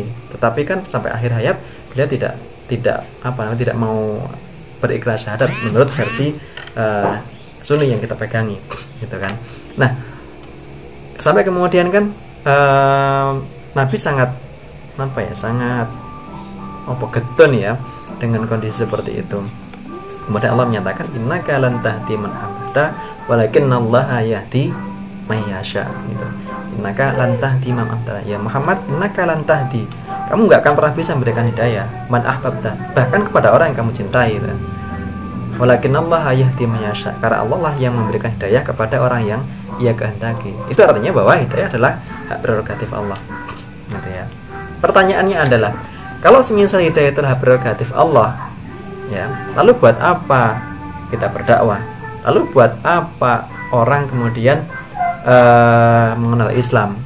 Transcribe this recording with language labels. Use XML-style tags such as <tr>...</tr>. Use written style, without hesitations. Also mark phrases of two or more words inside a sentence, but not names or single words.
<id>Tetapi kan sampai akhir hayat beliau tidak mau berikrar syahadat menurut versi Sunni yang kita pegangi, gitu kan. Nah, sampai kemudian kan Nabi sangat getun ya dengan kondisi seperti itu. Kemudian Allah menyatakan</id> <ar>إنك لن تهدي من أحببت ولكن الله يهدي من يشاء,</ar> <id>gitu.</id> <ar>إنك لن تهدي من أحببت يا محمد إنك لن تهدي,</ar> <id>kamu enggak akan pernah bisa memberikan hidayah</id> <ar>من أحببت,</ar> <id>bahkan kepada orang yang kamu cintai, gitu.</id> <ar>ولكن الله يهدي من يشاء,</ar> <id>karena Allah lah yang memberikan hidayah kepada orang yang Ia kehendaki. Itu artinya bahwa hidayah adalah hak prerogatif Allah, gitu ya. Pertanyaannya adalah, kalau semisal hidayah itu hak prerogatif Allah, ya, lalu buat apa kita berdakwah? Lalu buat apa orang kemudian mengenal Islam?</id>